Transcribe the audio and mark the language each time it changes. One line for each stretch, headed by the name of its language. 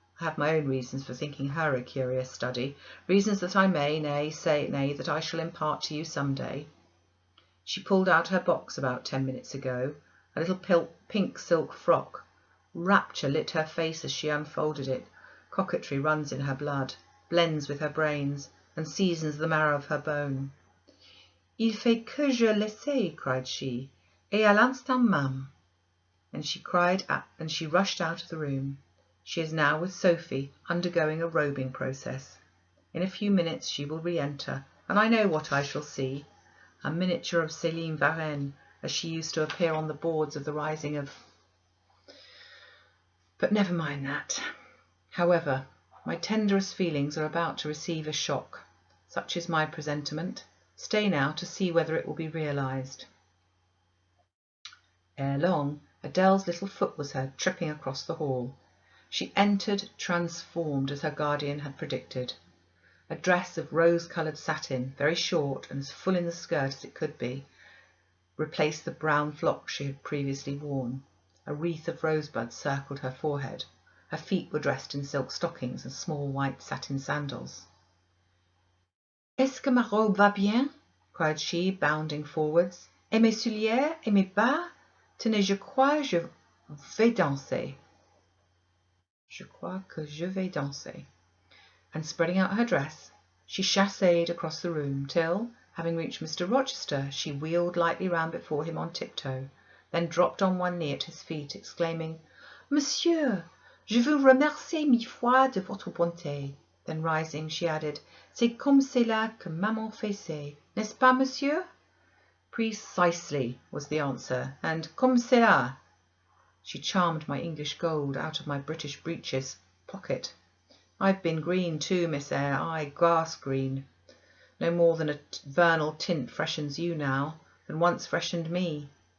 English: I have my own reasons for thinking her a curious study, reasons that I may, nay, that I shall impart to you some day. She pulled out her box about 10 minutes ago, a little pink silk frock. Rapture lit her face as she unfolded it. Coquetry runs in her blood, blends with her brains, and seasons the marrow of her bone.
French: Il fait que je l'essaie,
English: cried she,
French: et à l'instant même.
English: And she rushed out of the room. She is now with Sophie, undergoing a robing process. In a few minutes she will re-enter, and I know what I shall see. A miniature of Celine Varens, as she used to appear on the boards of the rising of... But never mind that. However, my tenderest feelings are about to receive a shock. Such is my presentiment. Stay now to see whether it will be realised. Ere long, Adele's little foot was heard tripping across the hall. She entered transformed as her guardian had predicted. A dress of rose-coloured satin, very short and as full in the skirt as it could be, replaced the brown frock she had previously worn. A wreath of rosebuds circled her forehead. Her feet were dressed in silk stockings and small white satin sandals.
French: Est-ce que ma robe va bien?
English: Cried she, bounding forwards.
French: Et mes souliers, et mes bas? Tenez, je crois que je vais danser. Je crois que je vais danser.
English: And spreading out her dress, she chasséed across the room till, having reached Mr Rochester, she wheeled lightly round before him on tiptoe, then dropped on one knee at his feet, exclaiming,
French: Monsieur, je vous remercie 1000 fois de votre bonté.
English: Then rising, she added,
French: C'est comme cela que maman faisait, n'est-ce pas, monsieur?
English: Precisely, was the answer, and
French: comme cela.
English: She charmed my English gold out of my British breeches pocket. I've been green too, Miss Eyre, aye, grass green. No more than a vernal tint freshens you now, than once freshened me.